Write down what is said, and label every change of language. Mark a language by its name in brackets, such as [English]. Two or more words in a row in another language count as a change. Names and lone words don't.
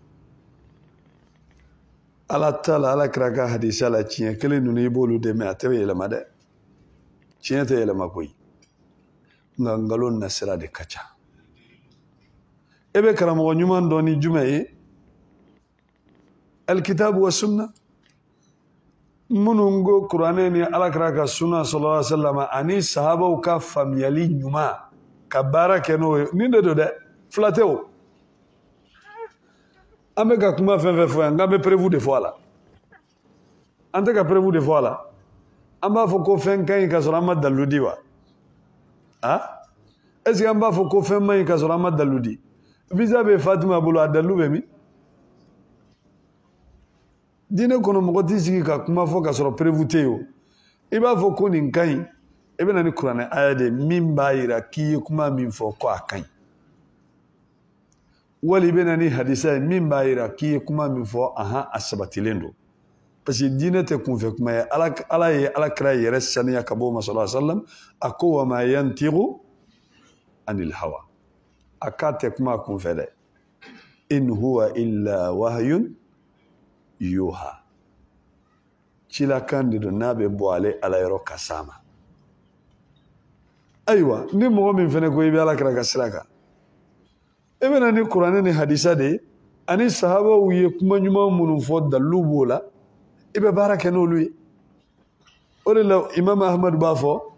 [Bambara] Ala ta la Alakira ka hadisa la tiɲɛ kelen ninnu i b'olu de mɛn a tɛ yɛlɛma dɛ tiɲɛ tɛ yɛlɛma koyi nka nkalon nasira de ka ca e bɛ karamɔgɔ ɲuman dɔn ni jumɛn ye [Arabic] الكتاب والسنة [Bambara] minnu ko kuranɛ ni Alakira ka sunna [Arabic] صلى الله عليه وسلم [Bambara] ani sahabaw ka faamuyali ɲuman ka baara kɛ n'o ye nin de don dɛ fila tɛ o an bɛ ka kuma fɛn fɛn fɔ yan n k'an bɛ preuve de fɔ a la an tɛ ka preuve de fɔ a la an b'a fɔ ko fɛn ka ɲi ka sɔrɔ an ma dalilu di wa [French] est ce que [Bambara] an b'a fɔ ko fɛn ma ɲi ka sɔrɔ an ma dalilu di visa bɛ Fatima bolo a dalilu bɛ min diinɛ kɔnɔ mɔgɔ t'i sigi ka kuma fɔ ka sɔrɔ preuve tɛ yen o i b'a fɔ ko nin ka ɲi ebe na ni kuranɛ aya de min b'a yira k'i ye kuma min fɔ ko a ka ɲi wali ebe na ni hadisa ye min b'a yira k'i ye kuma min fɔ a sabatilen don parce que diinɛ tɛ kunfɛ kuma ye ala ye alakira yɛrɛ saniya ka bɔ o ma [Arabic] صلى الله عليه وسلم [Bambara] a ko [Arabic] وما ينطق عن الهوى [Bambara] a k'a tɛ kuma kunfɛ dɛ [Arabic] إن هو إلا وحي يوحى [Bambara] cilakan de don n'a bɛ bɔ ale ala yɔrɔ kasa ma ayiwa ni mɔgɔ min fɛnɛ ko i bɛ alakira ka sira kan e bɛna ni kuranɛ ni hadisa de ani sahabaw ye kuma ɲuman minnu fɔ dalilu b'o la i bɛ baara kɛ n'olu ye o de la imam ahmad b'a fɔ